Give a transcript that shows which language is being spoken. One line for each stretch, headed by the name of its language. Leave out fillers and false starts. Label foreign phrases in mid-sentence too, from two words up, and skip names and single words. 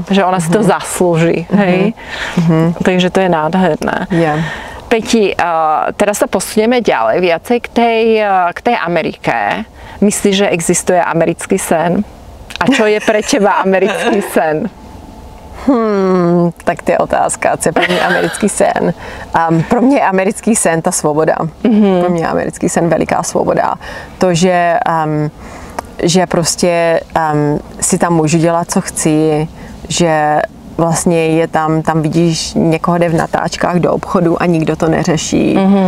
Slovak: Že ona si to zaslúži, hej? Takže to je nádherné. Peti, teraz sa posunieme ďalej, viacej k tej Amerike. Myslíš, že existuje americký sen? A čo je pre teba americký sen?
Czech: Tak to je otázka, co je pro mě americký sen. Pro mě je americký sen ta svoboda. Pro mě je americký sen veliká svoboda. To, že prostě si tam můžu dělat, co chci, že vlastně je tam vidíš, někoho jde v natáčkách do obchodu a nikdo to neřeší.